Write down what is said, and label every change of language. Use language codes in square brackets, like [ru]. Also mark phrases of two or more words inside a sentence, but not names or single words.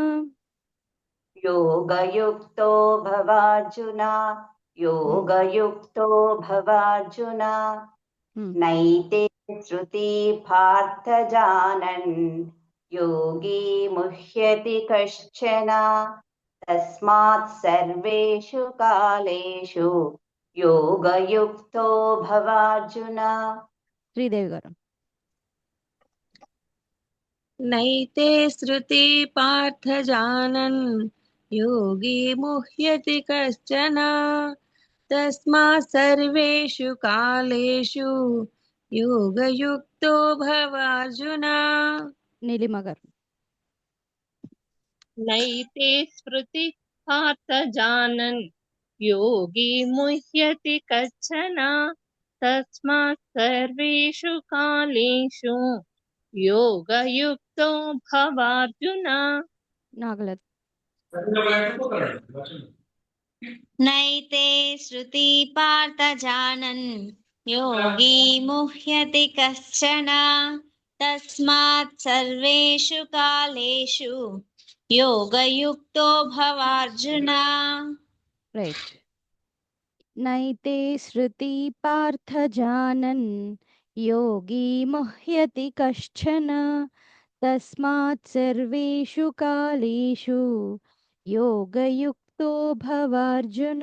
[sa] योगयुक्तो भवार्जुन योगयुक्तो भवार्जुन नैते श्रुति पार्थ जानन् योगी मुह्यति कश्चन तस्मात् सर्वेषु कालेषु योगयुक्तो भवार्जुन. [te] శ్రీదేవి గారు. [sa] नैते श्रुति पार्थ जानन् योगी मुह्यति कश्चन तस्मात् सर्वेषु कालेषु योगयुक्तो भवार्जुन। [te] నీలిమ గారు. [sa] नैते स्मृति पार्थ जानन् योगी मुह्यति कच्छन तस्मात् सर्वेषु कालेषु योगयुक्तो भवार्जुन। [te] నాగలత్. [sa] नैते श्रुति पार्थ जानन् योगी मुह्यति कश्चन तस्मात् सर्वेषु कालेषु योगयुक्तो भवार्जुन। [te] రైట్. [sa] నైతే శృతి పార్థ జానన్ యోగి ముహ్యతి కశ్చన తస్మాత్ సర్వేషు కాలేషు యోగయుక్తో భవార్జున.